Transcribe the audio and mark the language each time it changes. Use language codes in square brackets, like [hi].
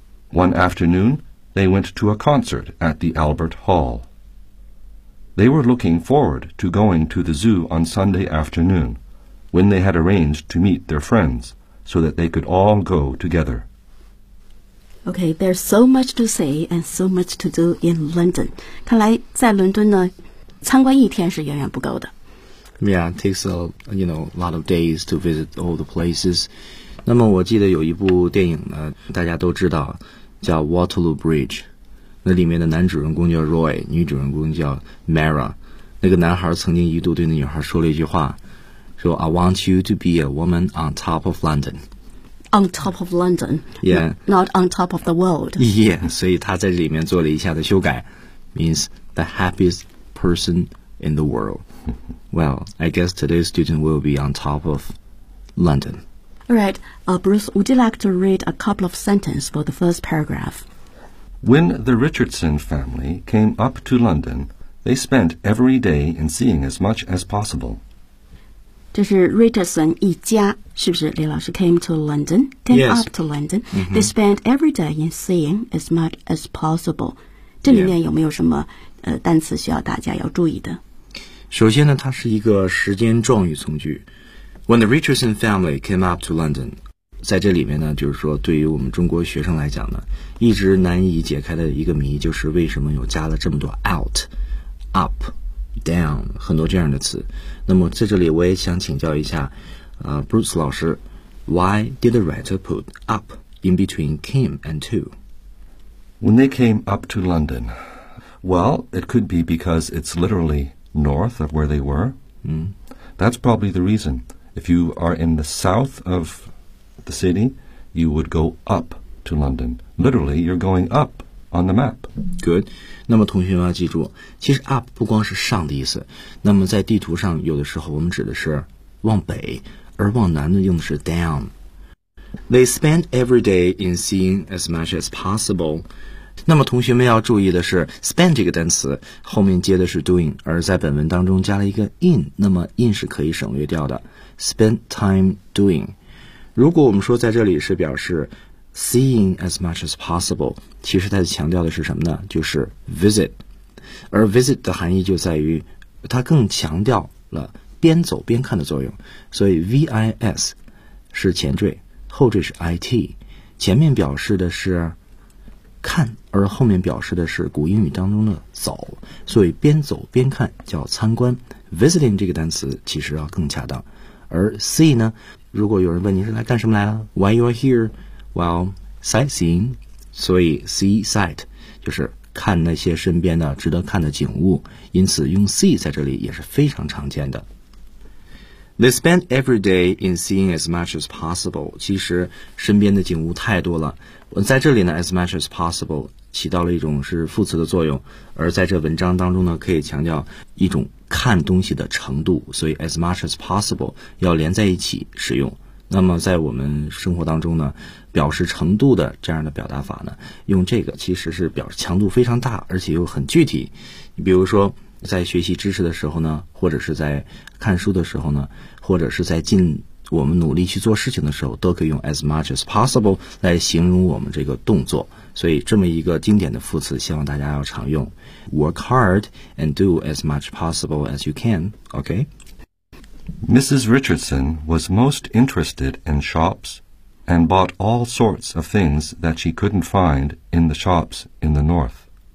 [en] One afternoon, they went to a concert at the Albert Hall. They were looking forward to going to the zoo on Sunday afternoon. When they had arranged to meet their friends so that they could all go together. Okay, there's so much to say and so much to do in London. [zh] 看来在伦敦呢，参观一天是远远不够的。 [en] Yeah, it takes a you know, lot of days to visit all the places. [zh] 那么我记得有一部电影呢，大家都知道，叫 Waterloo Bridge. 那里面的男主人公叫 Roy, 女主人公叫 Mara. 那个男孩曾经一度对那女孩说了一句话， [en] So I want you to be a woman on top of London. On top of London. Yeah. Not on top of the world. Yeah. [zh] 所以他在这里面做了一下的修改 [en] means the happiest person in the world. Well, I guess today's student will be on top of London. All right. Bruce, would you like to read a couple of sentences for the first paragraph? When the Richardson family came up to London, they spent every day in seeing as much as possible. [zh] 这是 Richardson 一家，是不是？李老师 [en] came to London, came、 yes. up to London.、Mm-hmm. They spent every day in seeing as much as possible. [zh] 这里面有没有什么、 [en] yeah. [zh] 单词需要大家要注意的？首先呢，它是一个时间状语从句。 [en] When the Richardson family came up to London. [zh] 在这里面呢，就是说对于我们中国学生来讲呢，一直难以解开的一个谜，就是为什么有加了这么多 out up down 很多这样的词。那么在这里我也想请教一下、 [en] Bruce [zh] 老师， [en] Why did the writer put up in between came and to? When they came up to London, well, it could be because it's literally north of where they were、 mm. That's probably the reason. If you are in the south ofthe city, you would go up to London. Literally, you're going up on the map. Good. [zh] 那么同学们要记住，其实 up 不光是上的意思。那么在地图上，有的时候我们指的是往北，而往南呢用的是 down. [en] They spend every day in seeing as much as possible. [zh] 那么同学们要注意的是 spend 这个单词后面接的是 doing, 而在本文当中加了一个 in, 那么 in 是可以省略掉的。 [en] Spend time doing. [zh] 如果我们说在这里是表示 [en] seeing as much as possible, [zh] 其实它强调的是什么呢？就是 visit, 而 visit 的含义就在于它更强调了边走边看的作用，所以 vis 是前缀，后缀是 it, 前面表示的是看，而后面表示的是古英语当中的走，所以边走边看叫参观， visiting 这个单词其实要更恰当。而 see 呢，如果有人问你是来干什么来了 ？ [en] Why you are here? Well, sightseeing. [zh] 所以 see sight 就是看那些身边的值得看的景物。因此用 see 在这里也是非常常见的。 [en] They spend every day in seeing as much as possible. [zh] 其实身边的景物太多了。在这里呢 ， [en] as much as possible [zh] 起到了一种是副词的作用。而在这文章当中呢，可以强调一种。看东西的程度，所以 [en] as much as possible [zh] 要连在一起使用。那么在我们生活当中呢，表示程度的这样的表达法呢，用这个其实是表示强度非常大，而且又很具体。你比如说在学习知识的时候呢，或者是在看书的时候呢，或者是在尽我们努力去做事情的时候，都可以用 [en] as much as possible [zh] 来形容我们这个动作。所以这么一个经典的副词，希望大家要常用。 [en] Work hard and do as much possible as you can, okay? Mrs. Richardson was most interested in shops and bought all sorts of things that she couldn't find in the shops in the north.